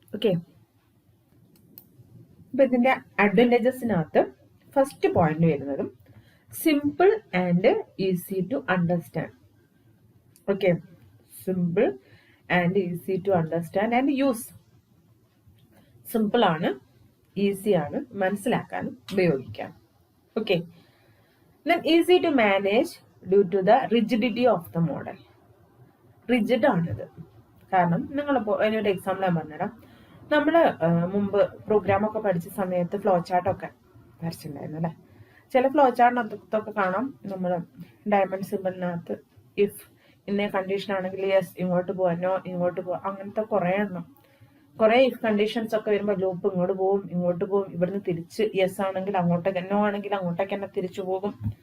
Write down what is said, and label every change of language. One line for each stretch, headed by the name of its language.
Malayalam: Okay, അപ്പൊ ഇതിന്റെ അഡ്വാൻറ്റേജസിനകത്ത് first point വരുന്നതും
English: Simple and easy to understand. Okay, simple and easy to understand and use.
Malayalam: Simple ആണ്, easy ആണ്, മനസ്സിലാക്കാനും ഉപയോഗിക്കാം.
English: Okay, then easy to manage due to the rigidity of the model.
Malayalam: Rigid ആണിത്. കാരണം നിങ്ങളിപ്പോൾ അതിനൊരു എക്സാമ്പിൾ ഞാൻ പറഞ്ഞുതരാം. നമ്മൾ മുമ്പ് പ്രോഗ്രാമൊക്കെ പഠിച്ച സമയത്ത് ഫ്ലോ ചാർട്ടൊക്കെ വരച്ചിട്ടുണ്ടായിരുന്നു അല്ലേ? ചില ഫ്ലോ ചാർട്ടിനകത്തൊക്കെ കാണാം നമ്മൾ ഡയമണ്ട് സിമ്പിളിനകത്ത് ഇഫ് ഇന്ന കണ്ടീഷൻ ആണെങ്കിൽ യെസ് ഇങ്ങോട്ട് പോവാ, നോ ഇങ്ങോട്ട് പോവാ, അങ്ങനത്തെ കുറെ ഇഫ് കണ്ടീഷൻസ് ഒക്കെ വരുമ്പോൾ ലൂപ്പ് ഇങ്ങോട്ട് പോകും, ഇങ്ങോട്ട് പോകും, ഇവിടുന്ന് തിരിച്ച് യെസ് ആണെങ്കിൽ അങ്ങോട്ടേക്ക്, നോ ആണെങ്കിൽ അങ്ങോട്ടേക്ക് തന്നെ തിരിച്ചു പോകും.